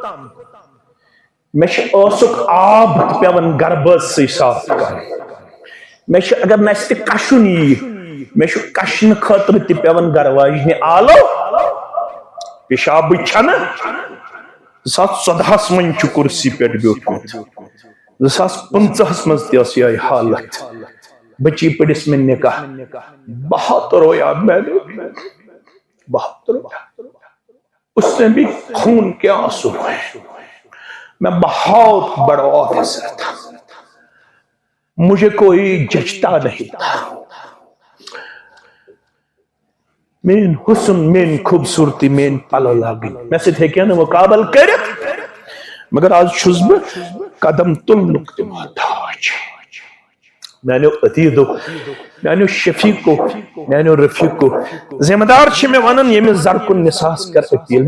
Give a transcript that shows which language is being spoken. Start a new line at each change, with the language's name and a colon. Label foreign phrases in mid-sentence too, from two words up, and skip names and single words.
Kashmiri: مےٚ چھُ ٲسُک آب تہِ پیوان گربٲژسٕے صاف کرُن مےٚ چھُ اگر نستہِ کشُن ییہِ مےٚ چھُ کشنہٕ خٲطرٕ تہِ پیوان گرٕ واجنہِ آلو پیشابٕے چھنہٕ 2014 منٛز چھُ کرسی پٮ۪ٹھ بیوٗٹھمُت 2015 منٛز تہِ ٲس یِہے حالت بچی پٔرِس مےٚ
Urdu: نکاح بہت رویا میں نے بہت رویا اس نے بھی خون کے آنسو ہوئے میں بہت بڑا آفیسر تھا مجھے کوئی جچتا نہیں تھا.
Kashmiri: مین حسن مین خوبصورتی مین پلو لاگن میں سۭتۍ ہیٚکہِ نہٕ مقابل کٔرِتھ مگر آز چھُس بہٕ قدم تُلنُک تہِ محتاج. میانیو عتیٖدو میانیو شفیقو میانیو رفیقو ذمہ دار چھِ مےٚ ونان ییٚمِس زرکُن نِساس کر أپیٖل.